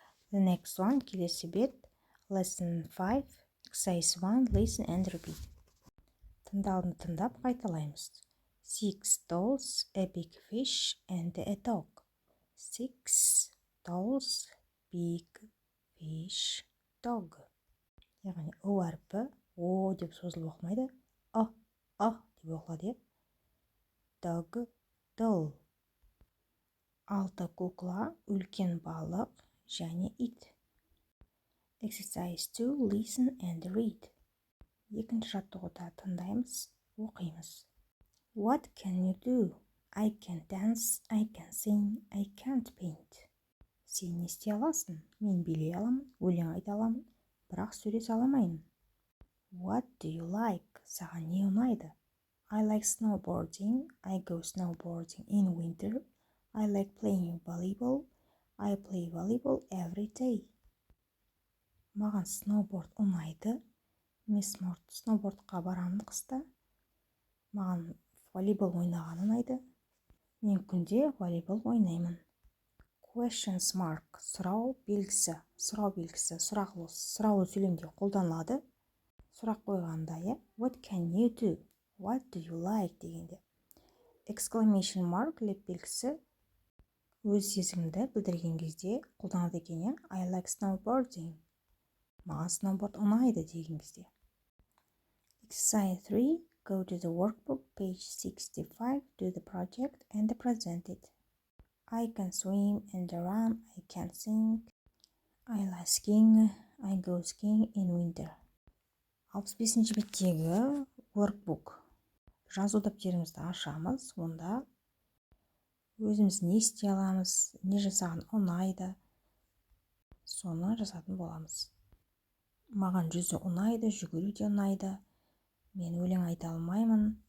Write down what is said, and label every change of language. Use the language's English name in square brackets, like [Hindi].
[English] The next one, [Kazakh] келесі бет. [English] Lesson 5, exercise 1, listen and repeat. [Kazakh] Тыңдауды тыңдап қайталаймыз. [English] 6 dolls, a big fish and a dog. 6 dolls, big fish, dog. [Kazakh] Яғни о әрпі о деп созылып оқымайды. Деп оқылады. Dog, doll. 6 кукла, үлкен балық және ит. [English] Exercise 2, listen and read. [Kazakh] 2-ші жаттығуда тыңдаймыз, оқимыз. [English] What can you do? I can dance, I can sing, I can't paint. [Kazakh] Сен не істей аласың? Мен билей аламын, өлең айта аламын, бірақ сурет сала алмаймын. [English] What do you like? [Kazakh] Саған не ұнайды? [English] I like snowboarding, I go snowboarding in winter, I like playing volleyball, I play volleyball every day. [Kazakh] Маған сноуборд ұнайды. Мен сноубордқа барамын қыста. Маған волейбол ойнаған ұнайды. Мен күнде волейбол ойнаймын. Questions mark, сұрау белгісі, сұраулы сөйлемде қолданылады. Сұрақ қойғанда, [English] what can you do? What do you like [Kazakh] дегенде. Exclamation mark, леп белгісі өз сезімді білдірген кезде қолданады екен. [English] I like snowboarding. [Kazakh] Маған сноуборд ұнайды деген кезде. [English] Exercise 3, go to the workbook, page 65, do the project and present it. I can swim and run, I can sing, I like skiing, I go skiing in winter. [Kazakh] 65-ші беттегі workbook. Жазу дәптерімізді ашамыз, онда өзіміз не істей аламыз, не жасаған ұнайды, соны жазатын боламыз. Маған жүзу ұнайды, жүгіру де ұнайды. Мен өлең айта алмаймын.